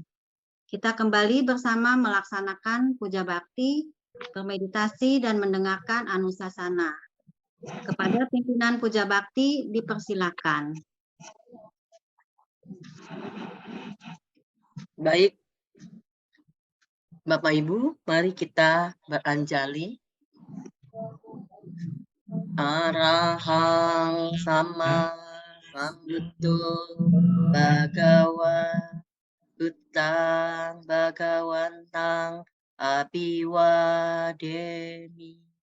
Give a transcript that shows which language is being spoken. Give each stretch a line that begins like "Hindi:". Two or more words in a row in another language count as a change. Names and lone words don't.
Indonesian: Kita kembali bersama melaksanakan Puja Bakti, bermeditasi dan mendengarkan Anusasana. Kepada pimpinan Puja Bakti dipersilakan. Baik, Bapak Ibu, mari kita beranjali.
Pali: Arahang sama sambuddho bhagawa buddhang bhagawantang abiwademi.